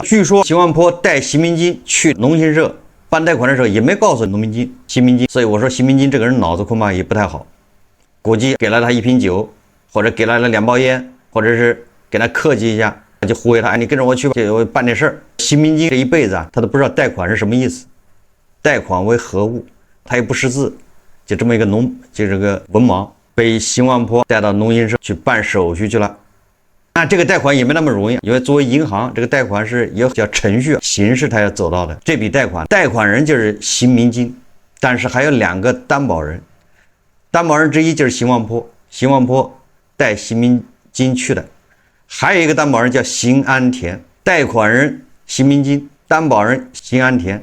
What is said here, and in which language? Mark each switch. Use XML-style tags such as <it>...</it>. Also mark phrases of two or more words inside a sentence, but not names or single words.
<zh>據說邢萬坡帶新民金去農信社辦貸款的時候，也沒告訴新民金，所以我說新民金這個人腦子恐怕也不太好，估計給了他一瓶酒，或者給了他2包煙，或者是給他客氣一下，就忽悠他，哎，你跟着我去吧，我辦点事兒。新民金這一輩子啊，他都不知道貸款是什麼意思，貸款為何物，他也不識字，就這麼一个就这個文盲，被邢萬坡帶到農信社去辦手續去了。那這個貸款也沒那麼容易，因為作為銀行，這個貸款是有叫程序形式他要走到的。這筆貸款人就是邢民金，但是還有2個擔保人，擔保人之一就是邢萬坡帶邢民金去的，還有一個擔保人叫邢安田，貸款人邢民金，擔保人邢安田。</zh>